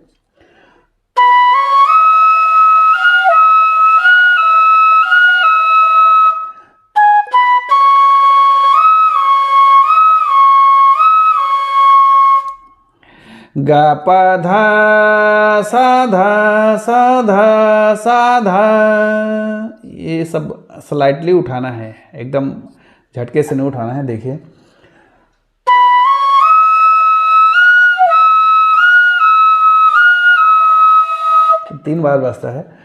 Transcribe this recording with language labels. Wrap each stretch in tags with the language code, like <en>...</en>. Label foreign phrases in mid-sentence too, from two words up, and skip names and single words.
<hi>ग प ध सा ध सा ध सा ध, ये सब स्लाइटली उठाना है, एकदम झटके से नहीं उठाना है। देखिए, तीन बार बजता है।</hi>